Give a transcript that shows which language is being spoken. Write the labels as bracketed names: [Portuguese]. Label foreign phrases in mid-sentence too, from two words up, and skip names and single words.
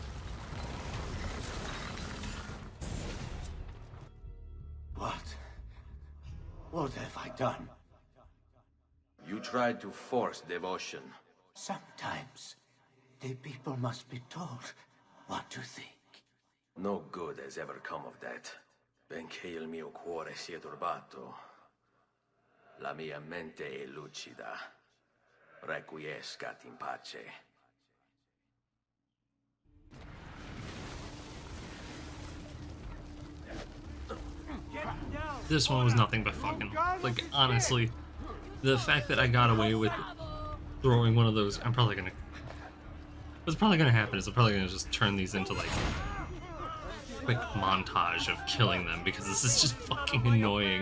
[English] What have I done? You tried to force devotion. Sometimes the people must be told what to think. No good has ever come of that. [Italian] Benché il mio cuore sia turbato, la mia mente è lucida. [Latin] Requiescat in pace. [English] This one was nothing but fucking, like, honestly, the fact that I got away with throwing one of those, what's probably gonna happen is I'm probably gonna just turn these into, like, quick montage of killing them because this is just fucking annoying.